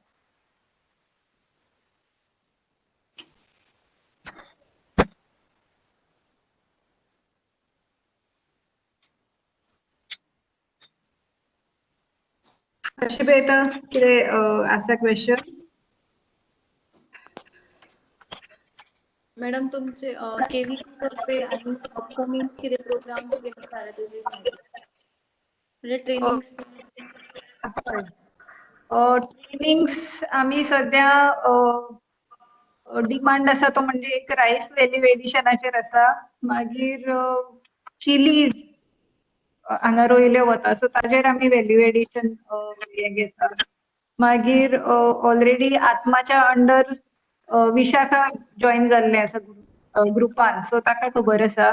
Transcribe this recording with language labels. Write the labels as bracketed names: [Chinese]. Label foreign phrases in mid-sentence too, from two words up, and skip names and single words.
[Konkani] कशी पळयता कितें आसा क्वेश्चन? [Marathi] मॅडम तुमचे KVK तर्फे आणि अपकमिंग किती प्रोग्राम्स घेतले आहेत त्याची माहिती म्हणजे ट्रेनिंग्स. [Konkani] ट्रेनिंग्स आम्ही सध्या डिमांड आसा तो म्हणजे एक [English] rice value [Konkani] एडिशनाचेर आसा. मागीर चिलीज हांगा रोयले वता सो ताजेर आमी [English] value addition [Konkani] हे घेतात. मागीर ऑलरेडी आत्माच्या अंडर विशाखा जॉईन जाल्ले आसा ग्रुपान सो ताका खबर आसा.